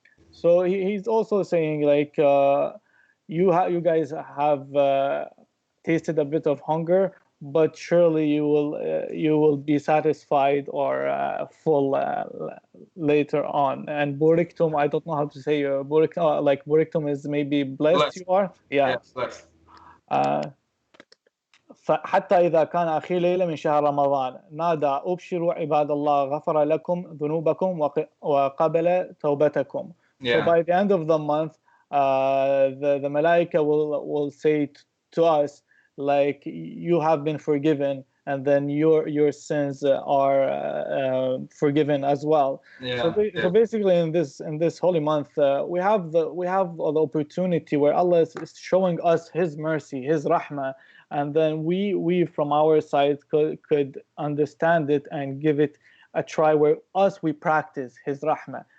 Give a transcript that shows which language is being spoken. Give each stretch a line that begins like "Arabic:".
English: So he's also saying, like, you guys have tasted a bit of hunger, but surely you will be satisfied or full later on. And buriktum, I don't know how to say like buriktum is maybe blessed you are. Yeah. Blessed.
Arabic: حتى إذا كان آخر ليلة من شهر رمضان نادى أبشروا عباد الله غفر لكم ذنوبكم وقبل توبتكم.
English: So by the end of the month, the Malaika will say to us, like, you have been forgiven, and then your sins are forgiven as well. So basically, in this holy month, we have the opportunity where Allah is showing us His mercy, His rahmah, and then we from our side could understand it and give it a try, where we practice His rahmah.